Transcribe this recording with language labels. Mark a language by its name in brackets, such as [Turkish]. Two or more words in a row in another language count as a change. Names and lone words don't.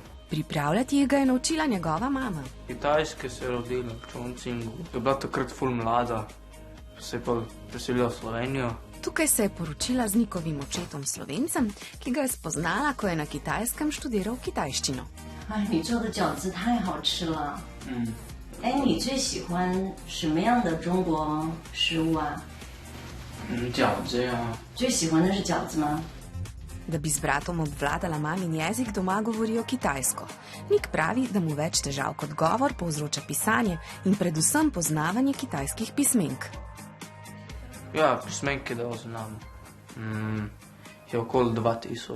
[Slovenian] Pripravljati ga je naučila njegova mama. Kitajske se je rodila v Chongqingu, je bila takrat ful mlada, se je pa preselila v Slovenijo. Tukaj se je poročila z njihovim očetom Slovencem, ki ga je spoznala, ko je na Kitajskem študiral kitajščino. [Chinese] 你做的饺子太好吃了。你最喜欢什么样的中国食物啊？饺子呀。最喜欢的是饺子吗？ [Slovenian] Da bi z bratom obvladala mamin jezik, doma govorijo kitajsko. Nik pravi, da mu več težav kot govor povzroča pisanje in predvsem poznavanje kitajskih pismenk. Ja, pismenke, da znam, je okoli 2000.